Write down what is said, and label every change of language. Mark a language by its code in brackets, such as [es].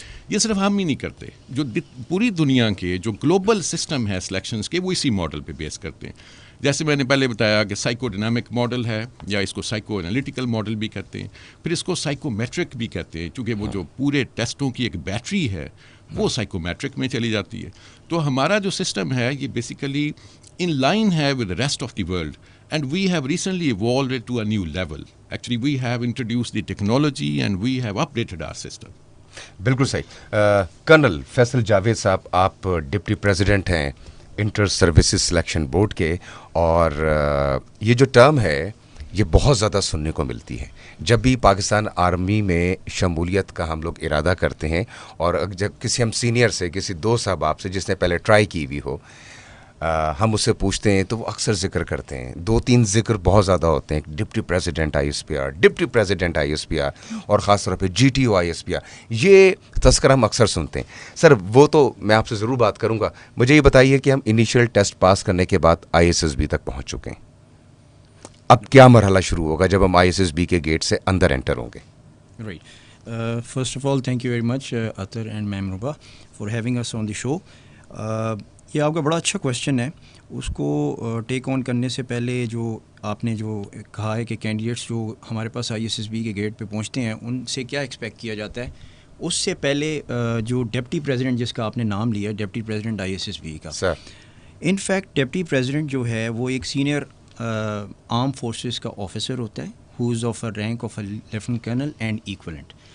[ur] یہ صرف ہم ہی نہیں کرتے, جو پوری دنیا کے جو گلوبل سسٹم ہے سلیکشنز کے وہ اسی ماڈل پہ بیس کرتے ہیں. جیسے میں نے پہلے بتایا کہ سائیکو ڈائنامک ماڈل ہے, یا اس کو سائیکو انالیٹیکل ماڈل بھی کہتے ہیں, پھر اس کو سائیکو میٹرک بھی کہتے ہیں, چونکہ وہ جو پورے ٹیسٹوں کی ایک بیٹری ہے وہ سائیکو میٹرک میں چلی جاتی ہے. تو ہمارا جو سسٹم ہے یہ بیسیکلی [en] in line ہے with the rest of the world, and we have recently evolved it to a new level. Actually we have introduced the technology and we have updated our system. [ur] بالکل صحیح. Colonel Faisal Javed صاحب, آپ deputy president ہیں inter services selection board کے, اور یہ جو term ہے یہ بہت زیادہ سننے کو ملتی ہے جب بھی پاکستان آرمی میں شمولیت کا ہم لوگ ارادہ کرتے ہیں, اور جب کسی ہم سینئر سے, کسی دوست احباب سے جس نے پہلے ٹرائی کی ہوئی ہو, ہم اس سے پوچھتے ہیں تو وہ اکثر ذکر کرتے ہیں, 2-3 ذکر بہت زیادہ ہوتے ہیں, deputy president I S P R, deputy president I S P R, اور خاص طور پہ جی T O I S P R, یہ تذکرہ ہم اکثر سنتے ہیں. سر وہ تو میں آپ سے ضرور بات کروں گا, مجھے یہ بتائیے کہ ہم انیشیل ٹیسٹ پاس کرنے کے بعد آئی ایس ایس بی تک پہنچ چکے ہیں, اب کیا مرحلہ شروع ہوگا جب ہم آئی ایس ایس بی کے گیٹ سے اندر انٹر ہوں گے؟ [en] Right. First of all, thank you very much, Atar and Ma'am Ruba, for having us on the show. [ur] یہ آپ کا بڑا اچھا کویشچن ہے. اس کو ٹیک آن کرنے سے پہلے جو آپ نے جو کہا ہے کہ کینڈیڈیٹس جو ہمارے پاس ISSB کے گیٹ پہ پہنچتے ہیں ان سے کیا ایکسپیکٹ کیا جاتا ہے، اس سے پہلے جو ڈپٹی پریزیڈنٹ جس کا آپ نے نام لیا، ڈپٹی پریزیڈنٹ ISSB کا، ان فیکٹ ڈپٹی پریزیڈنٹ جو ہے وہ ایک سینئر آرم فورسز کا آفیسر ہوتا ہے، [en] Who is of a rank of a lieutenant colonel and equivalent.